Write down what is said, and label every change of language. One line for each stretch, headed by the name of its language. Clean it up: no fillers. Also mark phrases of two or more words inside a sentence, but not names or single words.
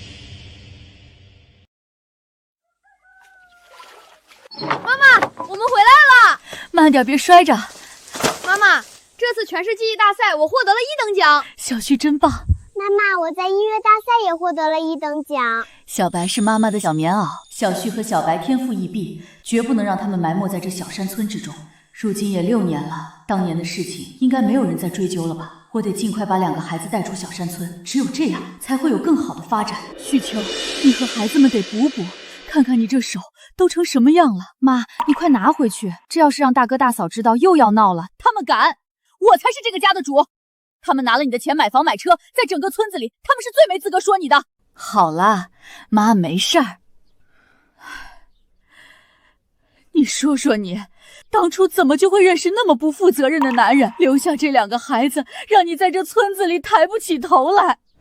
Chinese: 媽媽，我們回來了！慢點，別摔着。媽媽，這次全市記憶大賽我獲得了1等獎。小旭真棒。媽媽，我在音樂大賽也獲得了1等獎。小白是媽媽的小棉襖，小旭和小白天賦異稟，絕不能讓他們埋沒在這小山村之中。如今也6年了，當年的事情應該沒有人再追究了吧？我得盡快把2個孩子帶出小山村，只有這樣才會有更好的發展。旭秋，你和孩子們得補補，看看你這手都成什麼樣了。媽，你快拿回去，這要是讓大哥大嫂知道又要鬧了。他們敢，我才是這個家的主。他們拿了你的錢買房買車，在整個村子裡他們是最沒資格說你的。好了，媽沒事兒。你說說你當初怎麼就會認識那麼不負責任的男人，留下這2個孩子，讓你在這村子裡抬不起頭來。